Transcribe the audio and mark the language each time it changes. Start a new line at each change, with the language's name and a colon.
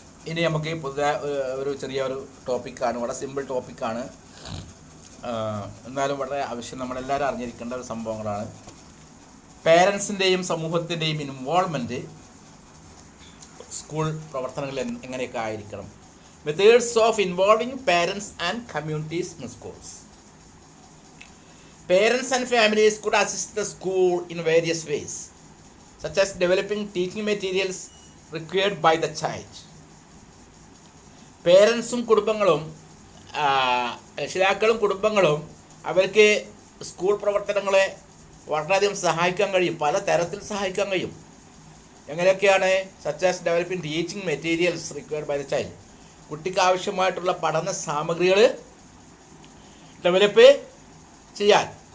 Malayalam: ഇനി നമുക്ക് പുതിയ ഒരു ചെറിയൊരു ടോപ്പിക്കാണ്, വളരെ സിമ്പിൾ ടോപ്പിക്കാണ്, എന്നാലും വളരെ ആവശ്യം നമ്മളെല്ലാവരും അറിഞ്ഞിരിക്കേണ്ട ഒരു സംഭവങ്ങളാണ്. പേരൻസിൻ്റെയും സമൂഹത്തിൻ്റെയും ഇൻവോൾവ്മെൻറ്റ് സ്കൂൾ പ്രവർത്തനങ്ങളിൽ എങ്ങനെയൊക്കെ ആയിരിക്കണം.
English: Methods of involving parents and communities in schools. Parents and families could assist the school in various ways, such as developing teaching materials required by the child,
Malayalam: പേരൻസും കുടുംബങ്ങളും രക്ഷിതാക്കളും കുടുംബങ്ങളും അവർക്ക് സ്കൂൾ പ്രവർത്തനങ്ങളെ വളരെയധികം സഹായിക്കാൻ കഴിയും, പല തരത്തിൽ സഹായിക്കാൻ കഴിയും. എങ്ങനെയൊക്കെയാണ്?
English: Such as developing teaching materials required by the child.
Malayalam: കുട്ടിക്ക് ആവശ്യമായിട്ടുള്ള പഠന സാമഗ്രികൾ ഡെവലപ്പ് ചെയ്യാൻ.